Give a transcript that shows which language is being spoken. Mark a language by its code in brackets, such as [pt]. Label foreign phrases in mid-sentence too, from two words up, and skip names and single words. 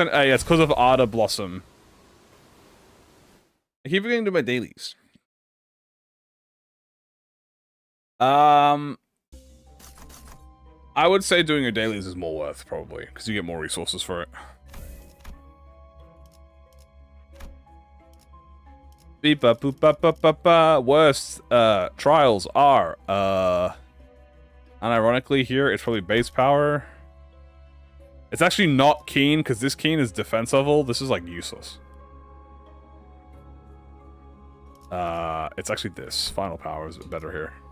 [en] Yeah, it's because of Arda Blossom. I keep forgetting to do my dailies. I would say doing your dailies is more worth, probably, because you get more resources for it. Beep ba boop ba ba ba ba. Worst trials are unironically here it's probably base power. It's actually not keen because this keen is defense level. This is like useless. It's actually this final power is better here.